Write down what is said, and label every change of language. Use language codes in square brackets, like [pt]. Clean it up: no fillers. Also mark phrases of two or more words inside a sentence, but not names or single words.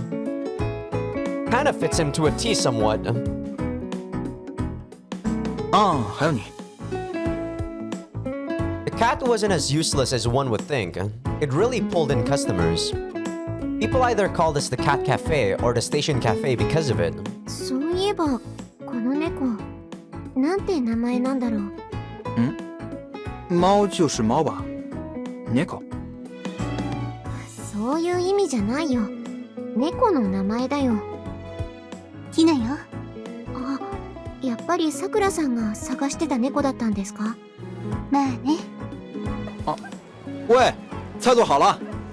[en] Kind of fits him to a T somewhat. [zh] 还有你。 [en] The cat wasn't as useless as one would think. It really pulled in customers. People either called us the Cat Cafe or the Station Cafe because of it. [ja] そういえばこの猫なんて名前なんだろう。 [zh] 猫就是猫吧？猫。 [ja] そういう意味じゃないよ。猫の名前だよ。ティナよ。あ、やっぱりさくらさんが探してた猫だったんですか？まあね。 [zh] 喂，菜做好了。